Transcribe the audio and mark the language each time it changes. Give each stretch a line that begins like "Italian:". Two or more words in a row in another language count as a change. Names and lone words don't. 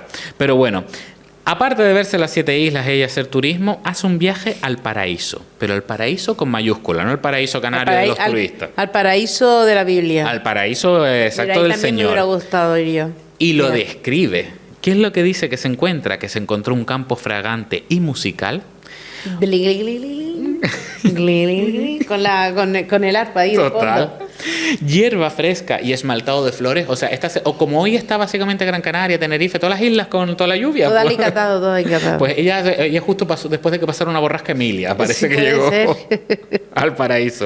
Spanish: Pero bueno, aparte de verse las 7 islas, ella hacer turismo, hace un viaje al paraíso. Pero el paraíso con mayúscula, no el paraíso canario de los turistas. Al paraíso de la Biblia. Al paraíso exacto Mira, ahí del también me hubiera Señor. gustado ir yo. Y lo Mira. describe. ¿Qué es lo que dice que se encuentra? Que se encontró un campo fragante y musical. Bli, gli, gli, gli, gli. Gli, gli, gli. Con el arpa ahí de Total. fondo. Hierba fresca y esmaltado de flores. O sea, o como hoy está básicamente Gran Canaria, Tenerife, todas las islas con toda la lluvia. Todo pues. alicatado, todo alicatado. Pues ella justo pasó, después de que pasara una borrasca Emilia, parece Sí, que puede llegó ser. al paraíso.